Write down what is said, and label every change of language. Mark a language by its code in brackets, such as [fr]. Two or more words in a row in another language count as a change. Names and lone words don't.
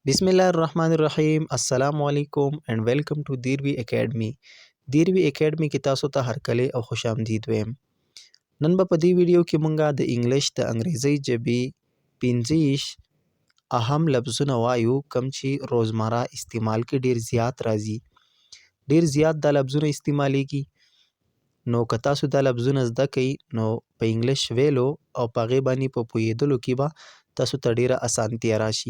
[ar] بسم الله الرحمن الرحيم السلام عليكم [en] and welcome to Deervi Academy. [ps] दीरवी एकेडमी کې تاسو ته هرکلی او خوش آمدید ویم. نن به په دې ویډیو کې مونږه د انګلیش د انګریزي ژبې 15 اهم لفظونه وایو کوم چې روزمره استعمال کې ډیر زیات راځي. ډیر زیات دا لفظونه استعمالیږي. نو که تاسو دا لفظونه زده کړئ نو په انګلیش ویلو او په هغې باندې په پوهېدلو کې به تاسو ته ډیره اسانتیا راشي.